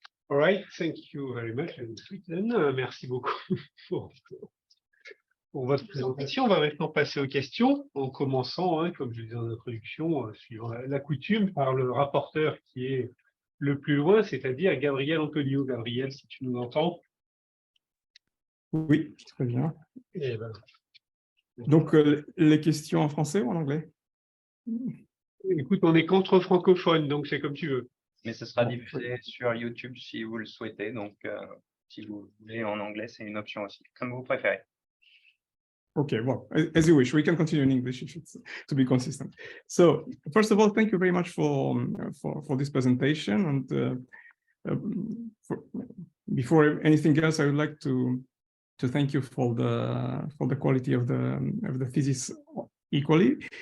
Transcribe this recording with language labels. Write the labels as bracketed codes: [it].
[en] All right, thank you very much. [fr] Merci beaucoup pour votre présentation. On va maintenant passer aux questions, en commençant, comme je disais en introduction, suivant la coutume, par le rapporteur qui est le plus loin, c'est-à-dire Gabriel Antonio. Gabriel, si tu nous entends. Oui, très bien. Et ben, donc, les questions en français ou en anglais? Écoute, on est contre francophone, donc c'est comme tu veux. Mais ce sera diffusé sur YouTube si vous le souhaitez. Donc, si vous voulez en anglais, c'est une option aussi, comme vous préférez. [en] Okay, well, as you wish. We can continue in English if it's to be consistent. So, first of all, thank you very much for this presentation. And before anything else, I would like to thank you for the quality of the thesis equally.